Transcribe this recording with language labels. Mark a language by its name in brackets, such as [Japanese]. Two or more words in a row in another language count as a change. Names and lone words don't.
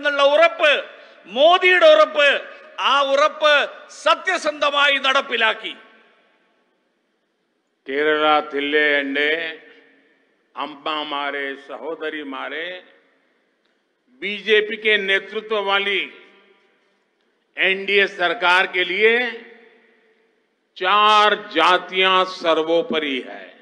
[Malayalam] എന്നുള്ള ഉറപ്പ്, മോദിയുടെ ഉറപ്പ്, ആ ഉറപ്പ് സത്യസന്ധമായി നടപ്പിലാക്കി. കേരളത്തിലെ എന്റെ അമ്മമാരേ സഹോദരിമാരേ [Hindi] बीजेपी के नेतृत्व वाली एनडीए सरकार के लिए 4 जातियां सर्वोपरि है।